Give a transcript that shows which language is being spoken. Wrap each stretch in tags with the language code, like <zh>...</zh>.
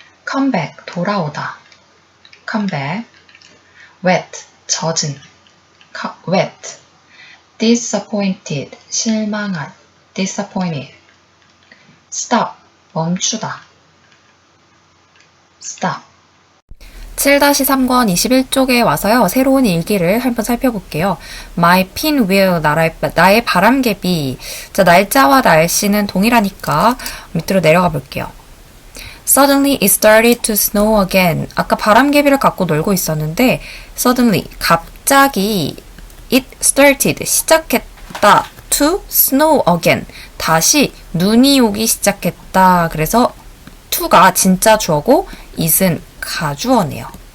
<en>come back 돌아오다 come back wet 젖은 wet disappointed 실망한 disappointed stop 멈추다 stop</en> <ko>7-3권 21쪽에 와서요. 새로운 일기를 한번 살펴볼게요.</ko> <en>My pinwheel,</en> <ko>나의 바람개비. 자, 날짜와 날씨는 동일하니까 밑으로 내려가 볼게요.</ko> <en>Suddenly it started to snow again.</en> <ko>아까 바람개비를 갖고 놀고 있었는데 suddenly, 갑자기</ko> <en>it started,</en> <ko>시작했다.</ko> <en>to snow again.</en> <ko>다시 눈이 오기 시작했다. 그래서 to가 진짜 주어고 it은 가주어네요.</ko>